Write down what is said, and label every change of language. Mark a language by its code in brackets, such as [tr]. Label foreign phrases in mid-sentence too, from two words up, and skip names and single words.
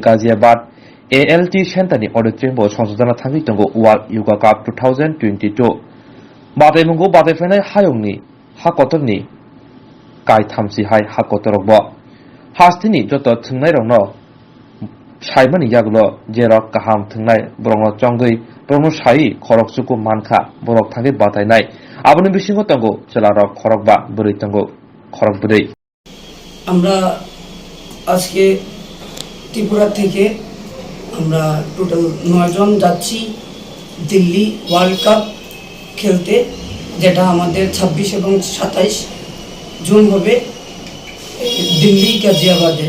[trp] Gaziabad ALT Shantani Auditorium bo sonjodana thangui tongo World Yoga Cup 2022 batai mungo batai fenai hayongni hakotorni kai thamsi hai hakotorokbo Hastini joto thungnai rokno saimani yaglo jerok kaham thungnai borokno chongui borokno sai khoroksuku mankha borok thangui batainai aboni bisingo tongo chelarok khorokba buri tongo khorokbudei [bn] আমরা আজকে ত্রিপুরা থেকে আমরা টোটাল 9 জন যাচ্ছি দিল্লি [en] World Cup [bn] খেলতে যেটা আমাদের 26 এবং 27 জুন হবে দিল্লি গাজিয়াবাদে।